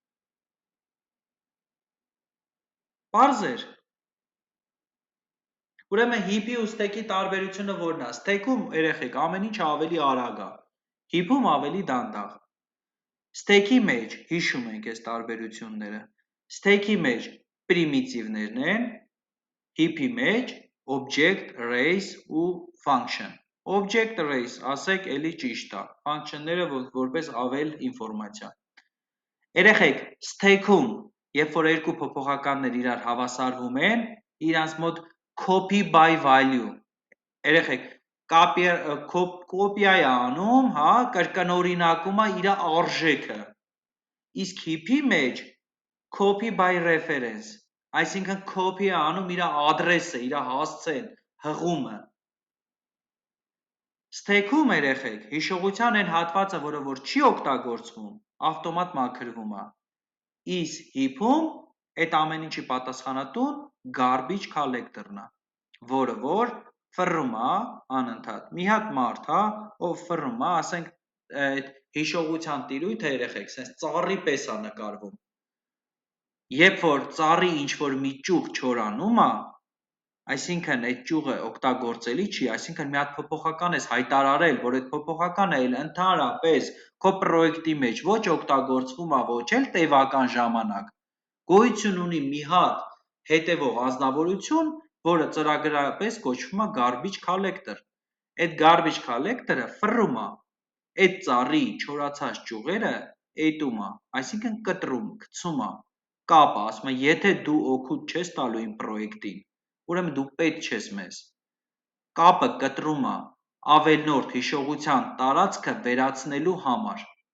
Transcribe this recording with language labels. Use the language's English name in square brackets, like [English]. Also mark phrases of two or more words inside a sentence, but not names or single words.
[Armenian] Պարզ էր։ Ուրեմն հիփի ու ստեյքի տարբերությունը որն է։ Ստեյքում երեխեք ամեն ինչ ավելի արագ է, հիփում ավելի դանդաղ։ Ստեյքի մեջ հիշում ենք այս տարբերությունները։ Ստեյքի մեջ պրիմիտիվներն են, հիփի մեջ object, race ու function։ [English] Object race, [Armenian] ասեք, էլի ճիշտ է, function-ները որպես ավել ինֆորմացիա։ Երեխեք, ստեյքում, երբ որ երկու փոփոխականներ իրար հավասարվում են, իրանց մոտ [English] copy by value, [Armenian] երեխեք, կոպիա է անում, հա, կրկնօրինակում է իր արժեքը, իսկ հիփի մեջ [English] copy by reference, [Armenian] այսինքն copy է անում իր ադրեսը, իր հասցեն, հղումը։ Ստեյքում երեխեք, հիշողության այն հատվածը, որը որ չի օգտագործվում, ավտոմատ մաքրվում է, իսկ հիփում այդ ամեն ինչի պատասխանատուն [English] garbage collector- [Armenian] ն է, որը որ ֆռում է անընդհատ, մի հատ մարդ, հա, ով ֆռում է, ասենք այդ հիշողության տիրույթը երեխեք, սենց ծառի պես է նկարվում։ Երբ որ ծառի ինչ-որ մի ճյուղ չորանում է, այսինքն այդ ճյուղը օգտագործելի չի, այսինքն մի հատ փոփոխական ես հայտարարել, որ այդ փոփոխականը էլ ընդհանրապես քո պրոյեկտի մեջ ոչ օգտագործվում է, ոչ էլ տևական ժամանակ, գոյություն ունի մի հատ հետևող անձնավորություն, որը ծրագրապես կոչվում է [English] garbage collector։ [Armenian] Այդ [English] garbage collector- [Armenian] ը ֆռում է այդ ծառի չորացած ճյուղերը էտում է, այսինքն կտրում, գցում է, կապը, ասում է, եթե դու օգուտ չես տալու իմ պրոյեկտին, ուրեմն դու պետք չես մեզ։ Կապը կտրում է ավելնորդ հիշողության տարածքը վերացնելու համար։